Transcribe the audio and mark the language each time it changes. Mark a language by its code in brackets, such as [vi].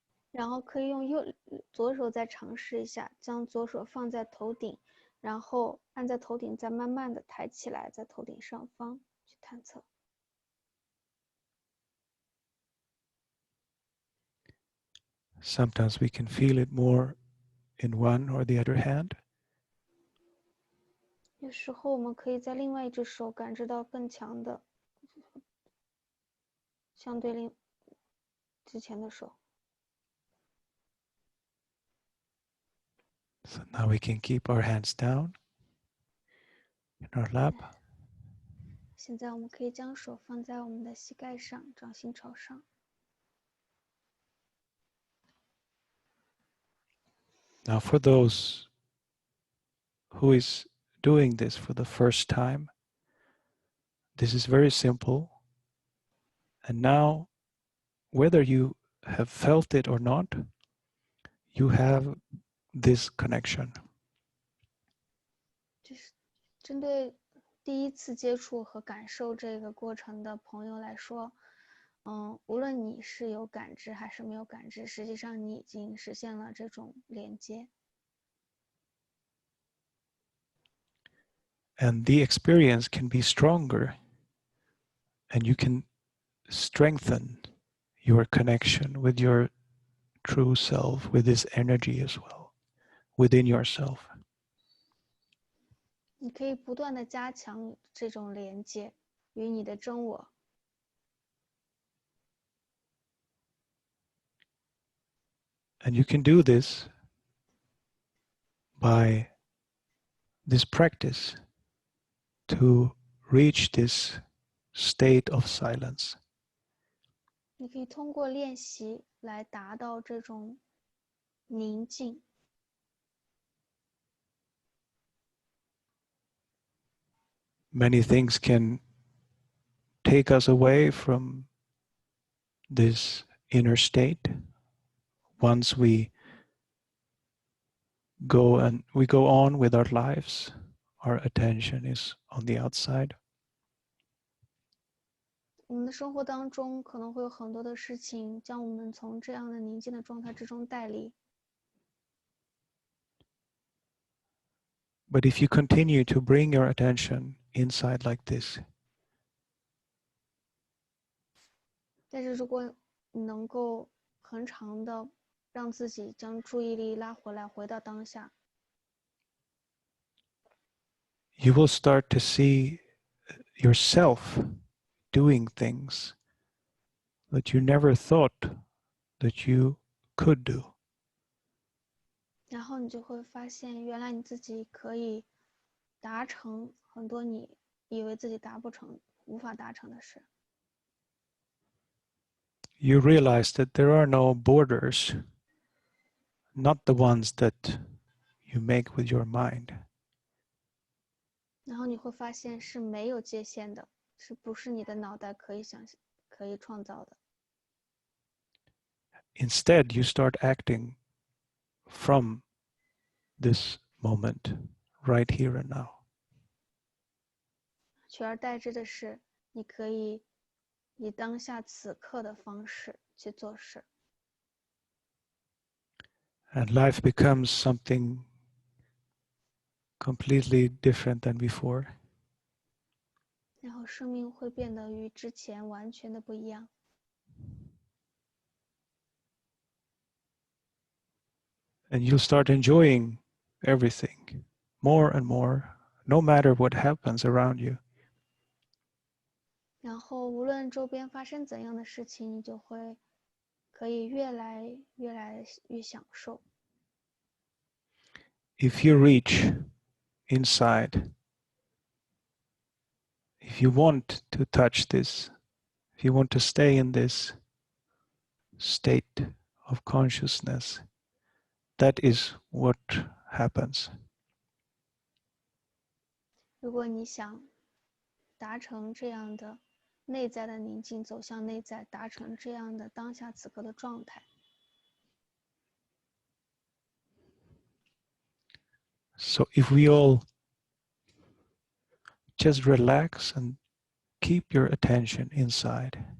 [zh] 然后可以用左手再尝试一下，将左手放在头顶，然后按在头顶，再慢慢的抬起来，在头顶上方去探测。 [en] Sometimes we can feel it more in one or the other hand. [zh] 有时候我们可以在另外一只手感知到更强的，相对之前的手。 [en] So now we can keep our hands down in our lap. [zh] 现在我们可以将手放在我们的膝盖上，掌心朝上。 [en] Now for those who is doing this for the first time, this is very simple. And now, whether you have felt it or not, you have this connection. [zh] 就是针对第一次接触和感受这个过程的朋友来说，无论你是有感知还是没有感知，实际上你已经实现了这种连接。 [en] And the experience can be stronger, and you can strengthen your connection with your true self, with this energy as well, within yourself. [zh] 你可以不断的加强这种连接与你的真我。 [en] And you can do this by this practice to reach this state of silence. [zh] 你可以通过练习来达到这种宁静。 [en] many things can take us away from this inner state. Once we go on with our lives, our attention is on the outside. [zh] 我们的生活当中可能会有很多的事情将我们从这样的宁静的状态之中带离。 [en] But if you continue to bring your attention inside like this, [zh] 但是如果你能够很长的让自己将注意力拉回来，回到当下， [en] you will start to see yourself doing things that you never thought that you could do. [zh] 然后你就会发现，原来你自己可以达成很多你以为自己达不成、无法达成的事。 [en] You realize that there are no borders, not the ones that you make with your mind. [zh] 然后你会发现是没有界限的，是不是你的脑袋可以想象、可以创造的？ [en] Instead, you start acting from this moment, right here and now. [zh] 取而代之的是，你可以以当下此刻的方式去做事。 [en] And life becomes something completely different than before. [zh] 然后生命会变得与之前完全的不一样。 [en] And you'll start enjoying everything more and more, no matter what happens around you. [zh] 然后无论周边发生怎样的事情，你就会可以越来越享受。 [en] If you reach inside, if you want to touch this, if you want to stay in this state of consciousness, that is what happens. [zh] 如果你想达成这样的内在的宁静，走向内在，达成这样的当下此刻的状态， [en] So if we all just relax and keep your attention inside,